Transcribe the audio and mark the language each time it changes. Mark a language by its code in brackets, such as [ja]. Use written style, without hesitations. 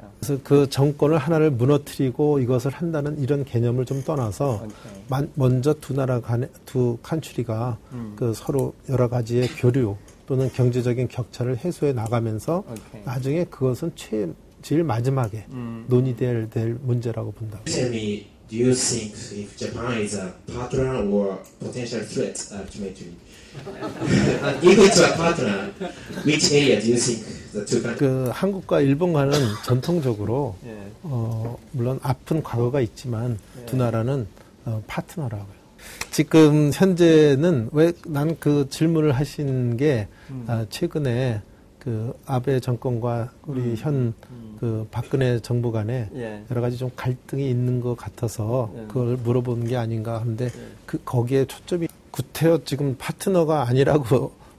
[ko] 그래서 그 정권을 하나를 무너뜨리고 이것을 한다는 이런 개념을 좀 떠나서 먼저 두 칸츄리가 서로 여러 가지의 교류 또는 경제적인 격차를 해소해 나가면서 나중에 그것은 제일 마지막에 논의될 문제라고 본다고. [en] Do you think if Japan is a partner or potential threat ultimately? And if it's a partner, which area do you think the two countries? [ko] 한국과 일본과는 전통적으로 물론 아픈 과거가 있지만 두 나라는 파트너라고요. 지금 현재는 왜 난 그 질문을 하신 게 최근에 그 아베 정권과 우리 현 그 박근혜 정부 간에 여러 가지 좀 갈등이 있는 것 같아서 그걸 물어보는 게 아닌가 하는데 거기에 초점이 구태여 지금 파트너가 아니라고